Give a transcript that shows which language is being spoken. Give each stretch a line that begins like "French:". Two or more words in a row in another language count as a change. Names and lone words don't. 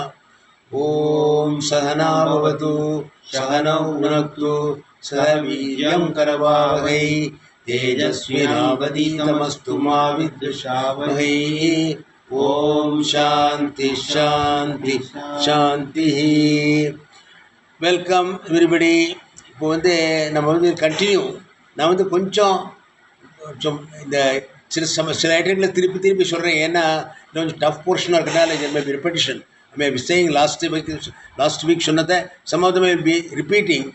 Sanskrit: ॐ सहना भवतु सहनौ भुनक्तु सह वीर्यं करवावहै तेजस्विनावधीतमस्तु मा विद्विषावहै। ॐ शान्ति शान्ति शान्ति.
English: welcome everybody.
Tamil: இப்போ நம்ம கண்டினியூ. நான் கொஞ்சம் இந்த சில ஐட்டங்களை திருப்பி சொல்கிறேன். ஏன்னா கொஞ்சம்
English: டஃப் போர்ஷனாக இருக்கிறதால maybe repetition. maybe saying last week சொன்னதை some of maybe repeating.